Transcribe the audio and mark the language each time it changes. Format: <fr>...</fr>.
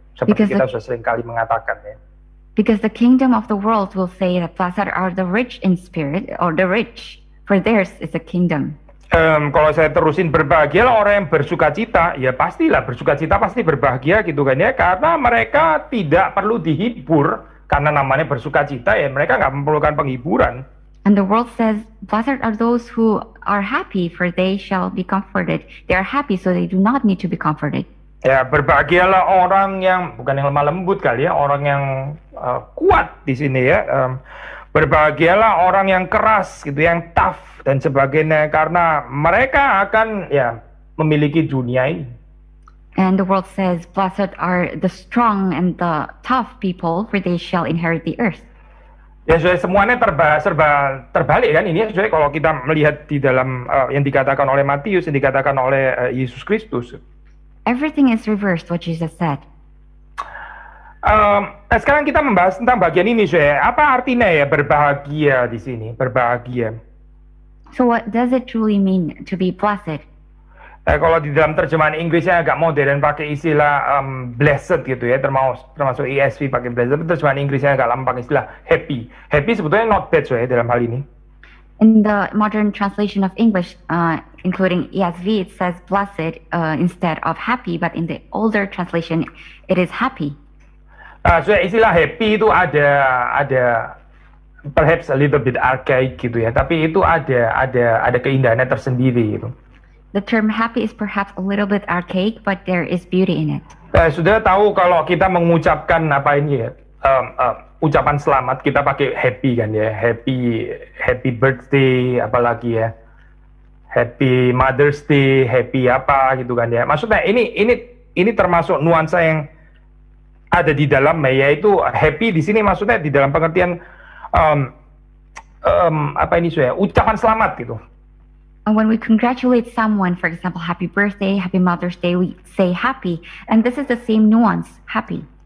<id>Seperti kita sudah sering kali mengatakan ya.</id> <en>Because the kingdom of the world will say that blessed are the rich in spirit, or the rich, for theirs is a kingdom.</en> <id>Kalau saya terusin berbahagialah orang yang bersukacita, ya pastilah bersukacita pasti berbahagia gitu kan ya, karena mereka tidak perlu dihibur karena namanya bersukacita ya, mereka nggak memerlukan penghiburan.</id> <en>And the world says, blessed are those who are happy, for they shall be comforted. They are happy, so they do not need to be comforted.</en> <id>Ya berbahagialah orang yang bukan yang lemah lembut kali ya, orang yang kuat di sini ya. Berbahagialah orang yang keras gitu, yang tough dan sebagainya, karena mereka akan ya memiliki dunia ini.</id> <en>And the world says, blessed are the strong and the tough people, for they shall inherit the earth.</en> <id>Ya semuanya serba terbalik kan ini ya, kalau kita melihat di dalam yang dikatakan oleh Matius, yang dikatakan oleh Yesus Kristus.</id> <en>Everything is reversed what Jesus said.</en> <id>Sekarang kita membahas tentang bagian ini, saya. Apa artinya ya berbahagia di sini? Berbahagia.</id> <en>So what does it truly mean to be blessed?</en> <id>Kalau di dalam terjemahan Inggrisnya agak modern pakai istilah blessed gitu ya, termasuk ESV pakai blessed. Terjemahan Inggrisnya agak lama pakai istilah happy. Happy sebetulnya</id> <en>not bad</en> <id>ya dalam hal ini.</id> <en>In the modern translation of English, including ESV, it says blessed instead of happy, but in the older translation, it is happy.</en> <id>So istilah happy itu ada</id> <en>perhaps a little bit archaic</en> <id>gitu ya, tapi itu ada keindahannya tersendiri gitu.</id> <en>The term happy is perhaps a little bit archaic, but there is beauty in it.</en> <id>Sudah tahu kalau kita mengucapkan apa ini ya, ucapan selamat kita pakai happy kan ya, happy birthday, apalagi ya, happy Mother's Day, happy apa gitu kan ya. Maksudnya ini termasuk nuansa yang ada di dalam, yaitu happy di sini maksudnya di dalam pengertian apa ini saya ucapan selamat gitu.</id> <en>And when we congratulate someone, for example, happy birthday, happy Mother's Day, we say happy, and this is the same nuance, happy.</en>